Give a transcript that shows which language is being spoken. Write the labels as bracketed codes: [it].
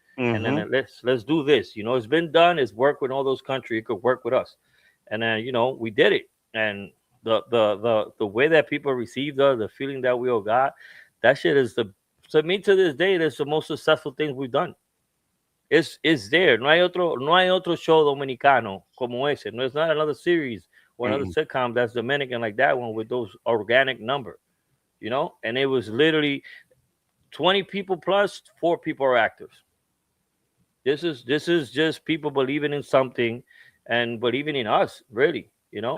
[en] And then let's do this. You know, it's been done. It's worked with all those countries. It could work with us. And then, you know, we did it. And the way that people received us, the feeling that we all got, that shit is to me to this day, that's the most successful thing we've done. It's there. [es] No hay otro show dominicano como ese. [en] No, it's not another series or another sitcom that's Dominican like that one with those organic number, you know. And it was literally 20 people plus 4 people are actors. This is just people believing in something and believing in us, really, you know.